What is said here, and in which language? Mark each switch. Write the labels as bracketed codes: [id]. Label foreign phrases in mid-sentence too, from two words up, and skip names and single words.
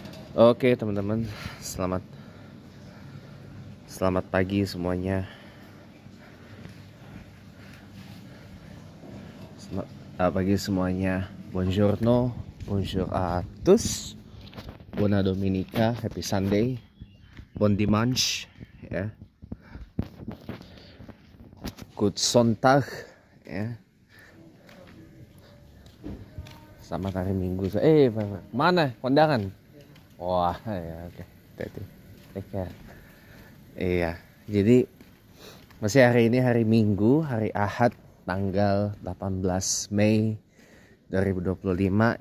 [id] Oke teman-teman, selamat selamat pagi semuanya. Selamat pagi semuanya. [fr] Buongiorno, bonjour à tous. [it] Buona Domenica, [en] happy Sunday, [fr] bon dimanche, [id] ya. [en] Good Sonntag, ya. [id] Selamat hari Minggu. Mana kondangan? Wah, ya oke. [en] Take care. [id] Iya, jadi masih hari ini hari Minggu, hari Ahad, tanggal 18 Mei 2025.